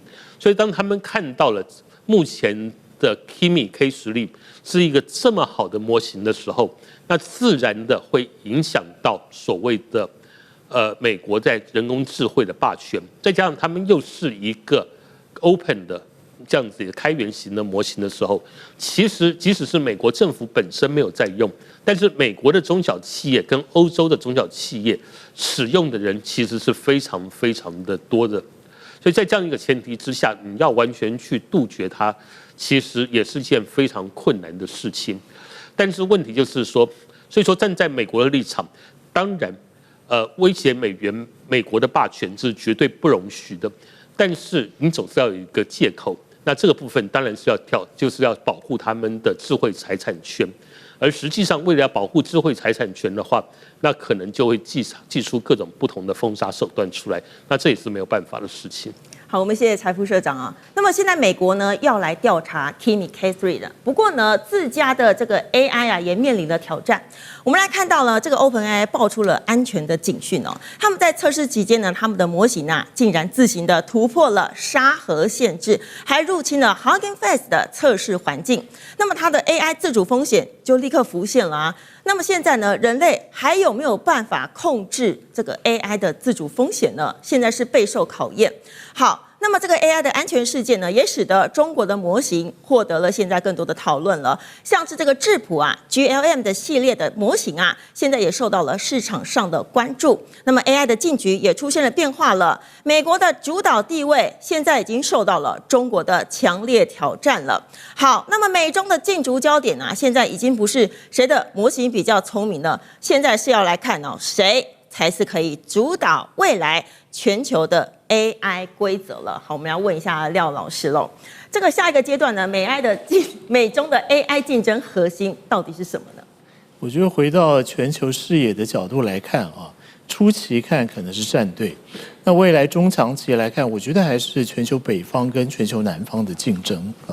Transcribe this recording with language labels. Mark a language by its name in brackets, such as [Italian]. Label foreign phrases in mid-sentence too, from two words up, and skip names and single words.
[Chinese] 所以，當他們看到了目前的 Kimi K10是一個這麼好的模型的時候，那自然的會影響到所謂的美國在人工智慧的霸權，再加上他們又是一個 open 的這樣子的開源型的模型的時候，其實即使是美國政府本身沒有在用，但是美國的中小企業跟歐洲的中小企業使用的人其實是非常非常的多的。所以在這樣一個前提之下，你要完全去杜絕它，其實也是件非常困難的事情。但是問題就是說，所以說站在美國的立場，當然，威脅美國的霸權是絕對不容許的。但是你總是要有一個借口，那這個部分當然是就是要保護他們的智慧財產權。而實際上，為了要保護智慧財產權的話，那可能就會祭出各種不同的封殺手段出來，那這也是沒有辦法的事情。好，我們謝謝柴副社長啊。那麼現在美國呢要來調查 Kimi K3 的，不過呢自家的這個 AI 啊也面臨了挑戰。我們來看到了這個 OpenAI 爆出了安全的警訊哦，他們在測試期間呢，他們的模型啊竟然自行的突破了沙盒限制，還入侵了 Hugging Face 的測試環境。那麼它的 AI 自主風險就立刻浮現了啊。那麼現在呢，人類還有沒有辦法控制這個 AI 的自主風險呢？現在是備受考驗。好， 那麼這個 AI 的安全事件呢，也使得中國的模型獲得了現在更多的討論了。像是這個智譜啊 GLM 的系列的模型啊，現在也受到了市場上的關注。那麼 AI 的禁局也出現了变化了，美國的主導地位現在已經受到了中國的強烈挑戰了。好，那麼美中的競逐焦點啊，現在已經不是誰的模型比較聰明了，現在是要來看哦，誰才是可以主導未來全球的 AI 規則了。好，我們要問一下廖老師嘍。這個下一個階段呢，美中的 AI 競爭核心到底是什麼呢？我覺得回到全球視野的角度來看啊，初期看可能是戰隊，那未來中長期來看，我覺得還是全球北方跟全球南方的競爭啊。